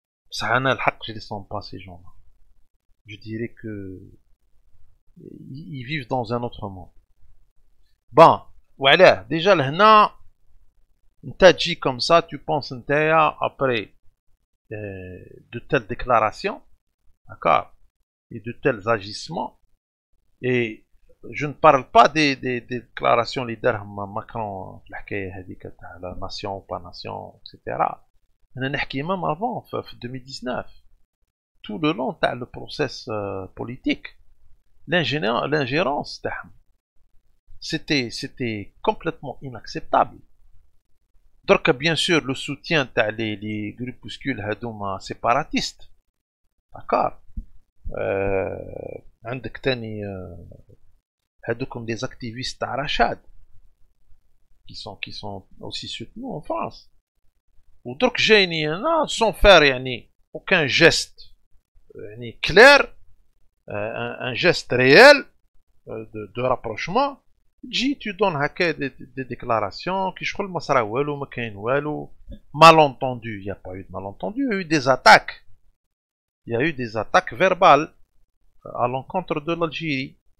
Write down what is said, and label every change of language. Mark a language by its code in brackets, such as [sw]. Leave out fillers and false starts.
[fr] Ça a un haq, je ne les sens pas ces gens-là. Je dirais que ils vivent dans un autre monde. Bon, voilà, déjà là, tu dis comme ça, tu penses après de telles déclarations, d'accord, et de tels agissements, et je ne parle pas des déclarations [ar] اللي دارهم ماكرون في الحكايه هذيك تاع لا ناسيون با ناسيون اكسيتيرا. انا نحكي مام افون في 2019 [fr] tout le long تاع le process politique l'ingérence تاعهم c'était complètement inacceptable. Donc bien sûr le soutien تاع les groupuscules هذوما séparatistes, d'accord. [ar] عندك تاني هذوكم [fr] des activistes تاع رشاد qui sont aussi soutenus en France. [ar] ودرك جايني انا [fr] sans faire يعني aucun geste يعني clair, un geste réel de rapprochement. [ar] تجي [fr] tu donnes [ar] هكا [fr] des déclarations [ar] كي شغل ما صرا والو ما كاين والو. [fr] malentendu, il y a pas eu de malentendu, il y a eu des attaques, il y a eu des attaques verbales à l'encontre de l'Algérie.